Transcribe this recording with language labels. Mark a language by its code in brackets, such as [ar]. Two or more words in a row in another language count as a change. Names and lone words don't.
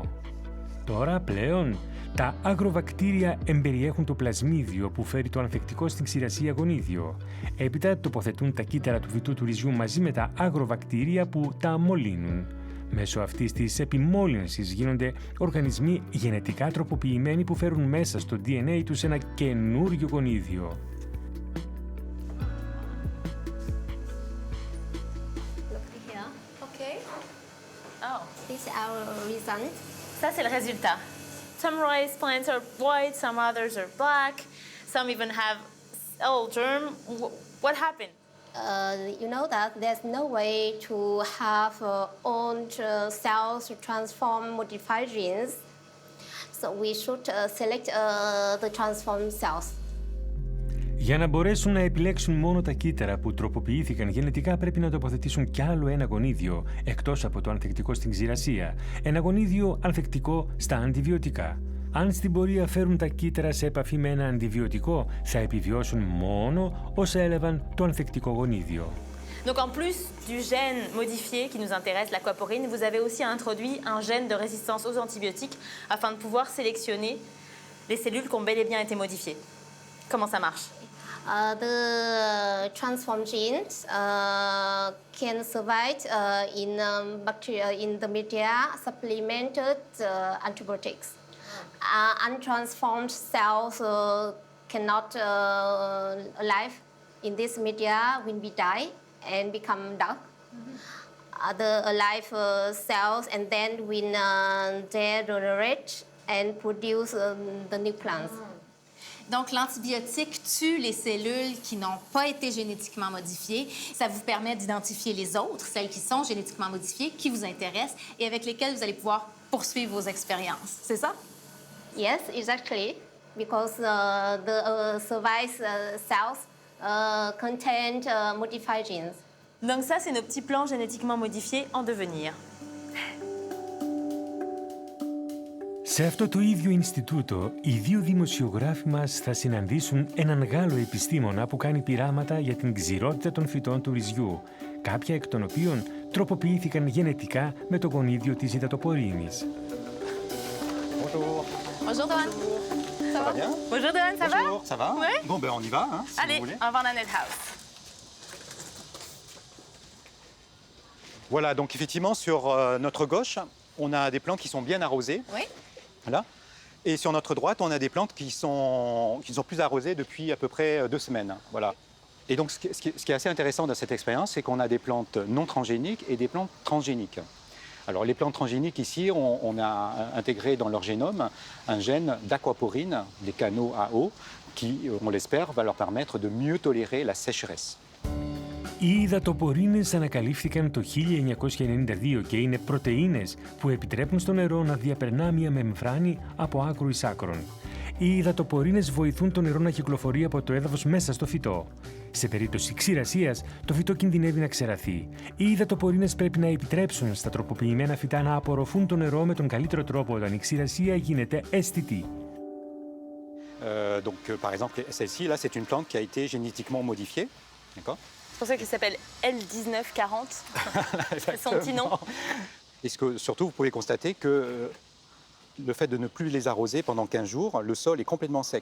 [el] Τώρα πλέον, τα αγροβακτήρια εμπεριέχουν το πλασμίδιο που φέρει το ανθεκτικό στην ξηρασία γονίδιο. Έπειτα τοποθετούν τα κύτταρα του φυτού του ρυζιού μαζί με τα αγροβακτήρια που τα μολύνουν. Μέσω αυτής της επιμόλυνσης γίνονται οργανισμοί γενετικά τροποποιημένοι που φέρουν μέσα στο DNA τους ένα καινούριο γονίδιο. [en] Look here. Okay. Oh. This is our result. [fr] Ça, c'est le résultat. [en] Some rice plants are white, some others are black, some even have old germ. What happened? You know that there's no way to have old cells to transform modified genes. So we should select the transformed cells. [el] Για να μπορέσουν να επιλέξουν μόνο τα κύτταρα που τροποποιήθηκαν γενετικά, πρέπει να τοποθετήσουν κι άλλο ένα γονίδιο, εκτός από το ανθεκτικό στην ξηρασία. Ένα γονίδιο ανθεκτικό στα αντιβιωτικά. Αν στην πορεία φέρουν τα κύτταρα σε επαφή με ένα αντιβιωτικό, θα επιβιώσουν μόνο όσα έλαβαν το ανθεκτικό γονίδιο. [fr] Donc en plus du gène modifié qui nous intéresse, l'aquaporine, vous avez aussi introduit un gène de résistance aux antibiotiques afin de pouvoir sélectionner les cellules qui ont bel et bien été modifiées. Comment ça marche? [en] The transform genes can survive in the media supplemented antibiotics. Untransformed cells cannot alive in this media when we die and become dark. The alive cells and then when they regenerate and produce the new plants. [fr] Donc, l'antibiotique tue les cellules qui n'ont pas été génétiquement modifiées. Ça vous permet d'identifier les autres, celles qui sont génétiquement modifiées, qui vous intéressent et avec lesquelles vous allez pouvoir poursuivre vos expériences. C'est ça? [en] Yes, exactly, because the survived cells contain modified genes. [fr] Donc ça, c'est nos petits plants génétiquement modifiés en devenir. [el] Σε αυτό το ίδιο Ινστιτούτο, οι δύο δημοσιογράφοι μας θα συναντήσουν έναν Γάλλο επιστήμονα που κάνει πειράματα για την ξηρότητα των φυτών του ρυζιού, κάποια εκ των οποίων τροποποιήθηκαν γενετικά με το γονίδιο της υδατοπορίνης. [fr] Bonjour. Bonjour, Doan. Ça va? Bien? Bonjour Doan, ça va? Bonjour, ça va? Oui. Bon, ben on y va, hein, si Allez, vous voulez. on va voir dans notre house. Voilà, donc effectivement, sur notre gauche, on a des plantes qui sont bien arrosées. Oui. Voilà. Et sur notre droite, on a des plantes qui ne sont plus arrosées depuis à peu près 2 semaines. Voilà. Et donc, ce qui est assez intéressant dans cette expérience, c'est qu'on a des plantes non transgéniques et des plantes transgéniques. Alors, les plantes transgéniques, ici, on a intégré dans leur génome un gène d'aquaporine, des canaux à eau, qui, on l'espère, va leur permettre de mieux tolérer la sécheresse. [el] Οι υδατοπορίνες ανακαλύφθηκαν το 1992 και είναι πρωτεΐνες που επιτρέπουν στο νερό να διαπερνά μια μεμβράνη από άκρο εις άκρον. Οι υδατοπορίνες βοηθούν το νερό να κυκλοφορεί από το έδαφος μέσα στο φυτό. Σε περίπτωση ξηρασίας, το φυτό κινδυνεύει να ξεραθεί. Οι υδατοπορίνες πρέπει να επιτρέψουν στα τροποποιημένα φυτά να απορροφούν το νερό με τον καλύτερο τρόπο όταν η ξηρασία γίνεται αισθητή. [fr] Par exemple, celle-ci, là, c'est une plante qui a été génétiquement modifiée. D'accord ? C'est pour ça qu'il s'appelle L1940. C'est son petit nom. Et surtout, vous pouvez constater que le fait de ne plus les arroser pendant 15 jours, le sol est complètement sec.